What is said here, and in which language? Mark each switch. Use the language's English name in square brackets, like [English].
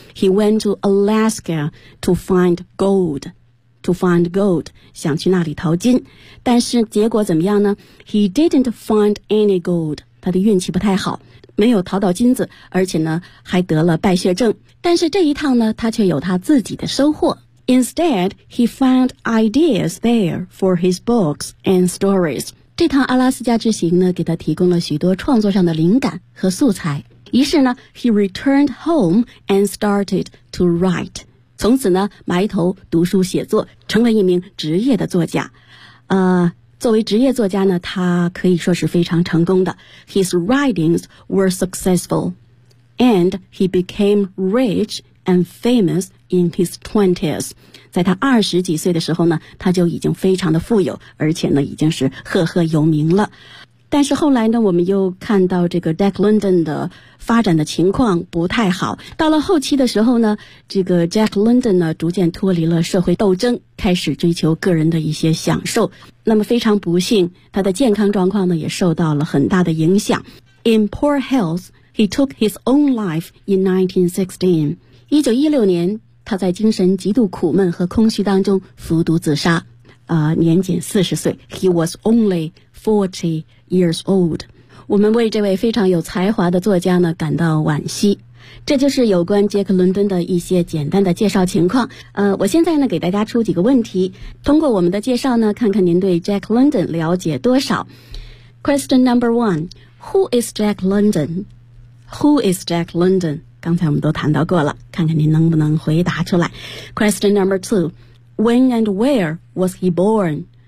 [English] He went to Alaska to find gold. To find gold, [Chinese] 想去那里淘金，但是结果怎么样呢？ [English] He didn't find any gold. [Chinese] 他的运气不太好，没有淘到金子，而且呢还得了败血症。但是这一趟呢，他却有他自己的收获。 [English] Instead, he found ideas there for his books and stories. [Chinese] 这趟阿拉斯加之行呢，给他提供了许多创作上的灵感和素材。于是呢 [English] ，he returned home and started to write. [Chinese] 从此呢埋头读书写作，成为一名职业的作家。作为职业作家呢，他可以说是非常成功的。 [English] His writings were successful, and he became rich and famous in his 20s. [Chinese] 在他二十几岁的时候呢，他就已经非常的富有，而且呢已经是赫赫有名了。但是后来呢，我们又看到这个 Jack London 的发展的情况不太好。到了后期的时候呢，这个 Jack London 呢逐渐脱离了社会斗争，开始追求个人的一些享受。那么非常不幸，他的健康状况呢也受到了很大的影响。 [English] In poor health, he took his own life in 1916. [Chinese] 1916年，他在精神极度苦闷和空虚当中服毒自杀。年仅40岁。 [English] He was only 40 years old. [Chinese] 我们为这位非常有才华的作家呢感到惋惜。这就是有关杰克伦敦的一些简单的介绍情况。我现在呢给大家出几个问题，通过我们的介绍呢看看您对 Jack London 了解多少。 [English] Question number one, who is Jack London? Who is Jack London? [Chinese] 刚才我们都谈到过了，看看您能不能回答出来。 [English] Question number two,When and where was he born?